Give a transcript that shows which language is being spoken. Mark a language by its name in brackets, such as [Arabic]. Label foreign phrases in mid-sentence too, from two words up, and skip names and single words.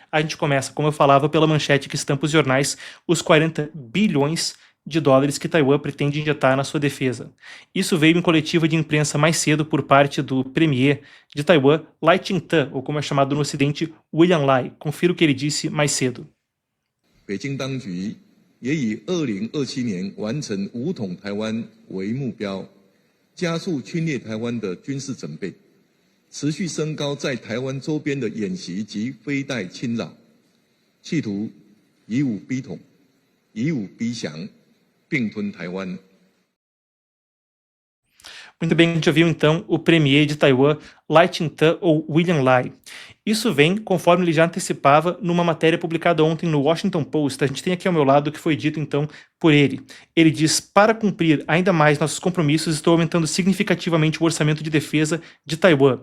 [Portuguese] A gente começa, como eu falava, pela manchete que estampa os jornais, os 40 bilhões de dólares que Taiwan pretende injetar na sua defesa. Isso veio em coletiva de imprensa mais cedo por parte do premier de Taiwan, Lai Ching-te, ou como é chamado no ocidente, William Lai. Confira o que ele disse mais cedo. [Chinese] 北京当局也以2027年完成武统台湾为目标，加速侵略台湾的军事准备，持续升高在台湾周边的演习及飞弹侵扰，企图以武逼统、以武逼降，并吞台湾。 [Portuguese] Muito bem, a gente ouviu então o premier de Taiwan, Lai Ching-te, ou William Lai. Isso vem, conforme ele já antecipava, numa matéria publicada ontem no Washington Post. A gente tem aqui ao meu lado o que foi dito então por ele. Ele diz: para cumprir ainda mais nossos compromissos, estou aumentando significativamente o orçamento de defesa de Taiwan.